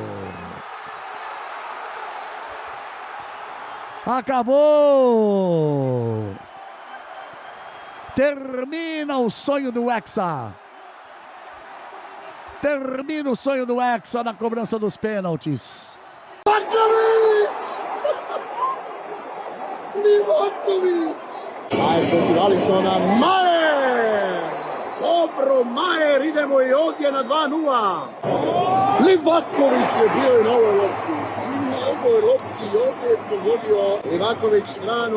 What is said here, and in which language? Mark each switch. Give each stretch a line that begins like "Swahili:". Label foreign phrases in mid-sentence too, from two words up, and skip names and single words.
Portuguese: Acabou! Termina o sonho do Hexa. Termina o sonho do Hexa na cobrança dos pênaltis.
Croatian: Livaković! Majer protiv Alisona, Majer! Dobro, Majer, idemo i ovdje na 2:0. Livaković je bio i na ovoj lopti. I na ovoj lopti ovdje je pogodio Livaković stranu.